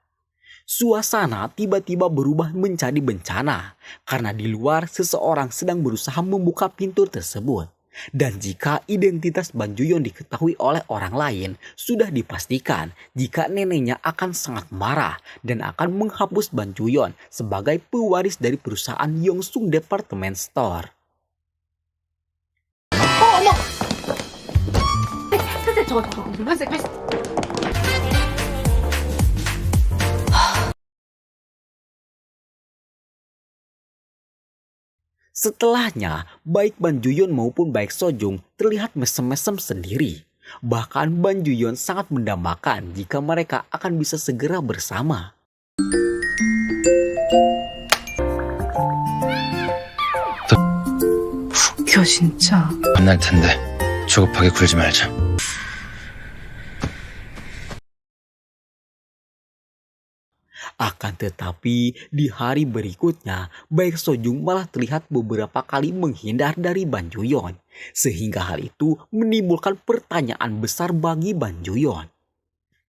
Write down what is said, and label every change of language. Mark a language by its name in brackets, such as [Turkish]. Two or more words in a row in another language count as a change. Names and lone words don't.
[Indonesian] Suasana tiba-tiba berubah menjadi bencana karena di luar seseorang sedang berusaha membuka pintu tersebut. Dan jika identitas Ban Juyon diketahui oleh orang lain, sudah dipastikan jika neneknya akan sangat marah dan akan menghapus Ban Juyon sebagai pewaris dari perusahaan Yongsung Department Store. [Korean] 어머! 회색 저거 회색. [Indonesian] Setelahnya, baik Ban Juyon maupun Baek Sojung terlihat mesem-mesem sendiri. Bahkan Ban Juyon sangat mendambakan jika mereka akan bisa segera bersama. [Korean] 웃겨 진짜. 만날 텐데 조급하게 굴지 말자. [Indonesian] Akan tetapi, di hari berikutnya, Baek Sojung malah terlihat beberapa kali menghindar dari Ban Juyon. Sehingga hal itu menimbulkan pertanyaan besar bagi Ban Juyon.